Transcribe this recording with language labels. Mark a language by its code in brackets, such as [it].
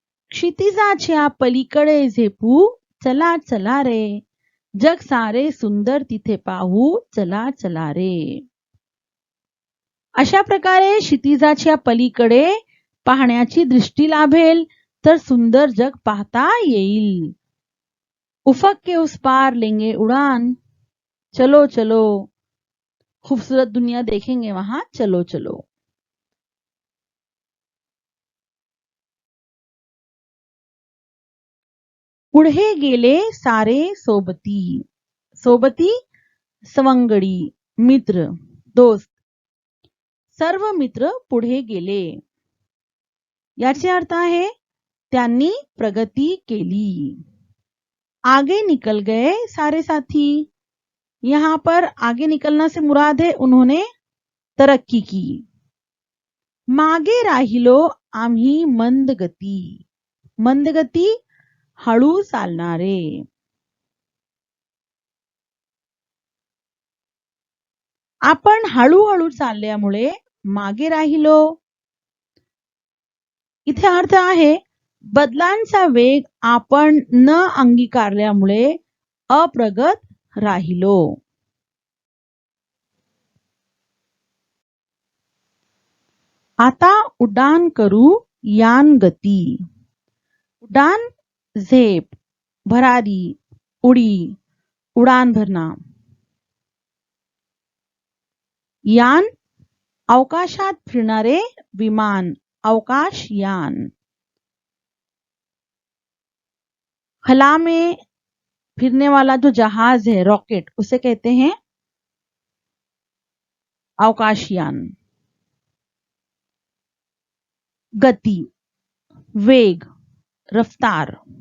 [mr] क्षितिजाच्या पलीकडे झेपू, चला चला रे, जग सारे सुंदर तिथे पाहू, चला चला रे। अशा प्रकारे क्षितिजाच्या पलीकडे पाहण्याची दृष्टी लाभेल तर सुंदर जग पाहता येईल। [hi] उफक के उस पार लेंगे उड़ान, चलो चलो, खूबसूरत दुनिया देखेंगे वहां, चलो चलो। [mr] पुढे गेले सारे सोबती, सोबती सवंगडी, मित्र, दोस्त, सर्व मित्र पुढे गेले। याचे अर्थ आहे त्यांनी प्रगती केली। [hi] आगे निकल गए सारे साथी, यहाँ पर आगे निकलना से मुराद है उन्होंने तरक्की की। [mr] मागे राहिलो आम्ही मंदगती, मंदगती हळू चालणारे। आपण हळूहळू चालल्यामुळे मागे राहिलो, इथे अर्थ आहे बदलांचा वेग आपण न अंगीकारल्यामुळे अप्रगत राहिलो। आता उड्डाण करू यान गती, उड्डाण झेप, भरारी, उडी, [hi] उडान भरना। [mr] यान अवकाशात फिरणारे विमान, अवकाशयान। [hi] खला में फिरने वाला जो जहाज है, रॉकेट, उसे कहते हैं अवकाशयान। [mr] गति, वेग, रफ्तार।